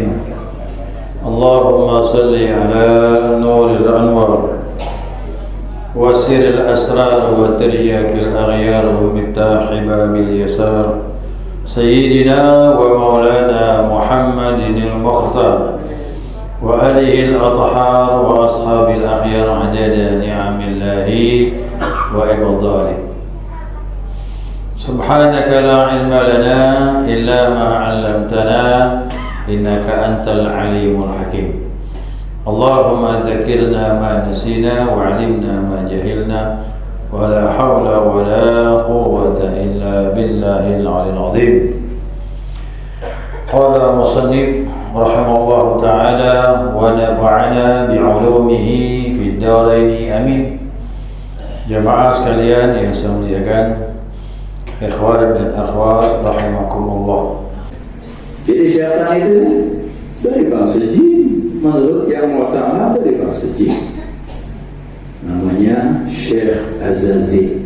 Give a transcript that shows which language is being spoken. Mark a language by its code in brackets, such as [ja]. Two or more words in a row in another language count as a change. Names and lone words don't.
[ar] اللهم صل على نور الأنوار وسر الأسرار وترياق الأغيار ومفتاح باب اليسار سيدنا ومولانا محمد المختار وآله الأطهار وأصحاب الأخيار عدد نعم الله وإفضاله. سبحانك لا علم لنا إلا ما علمتنا إنك أنت العليم الحكيم. اللهم ذكرنا ما نسينا وعلمنا ما جهلنا ولا حول ولا قوة إلا بالله العلي العظيم. قال المصنف رحمه الله تعالى ونفعنا بعلومه في الدارين آمين. [id] Jamaah sekalian yang saya muliakan, ikhwan dan akhwat rahimakumullah. Jadi syaitan itu dari bangsa jin, menurut yang utama dari bangsa jin. Namanya Syekh Azazil.